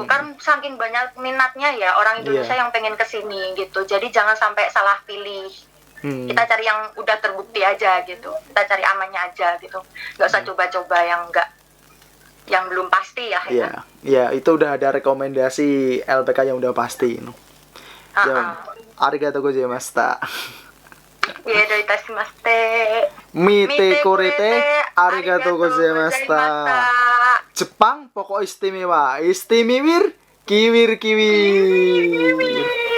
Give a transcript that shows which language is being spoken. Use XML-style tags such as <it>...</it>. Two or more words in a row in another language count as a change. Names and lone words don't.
<id>Kan saking banyak minatnya ya orang Indonesia yang pengen kesini gitu. Jadi jangan sampai salah pilih. Kita cari yang udah terbukti aja gitu. Kita cari amannya aja gitu. Nggak usah coba-coba yang belum pasti ya. Iya, iya, itu udah ada rekomendasi LPK yang udah pasti. Ya,</id> <ja>ありがとうございました.</ja> <id>Iya, doitashimaste.</id> <ja>見てくれて、ありがとうございました.</ja> <id>Jepang pokok istimewa, istimewir, kiwir kiwir.</id>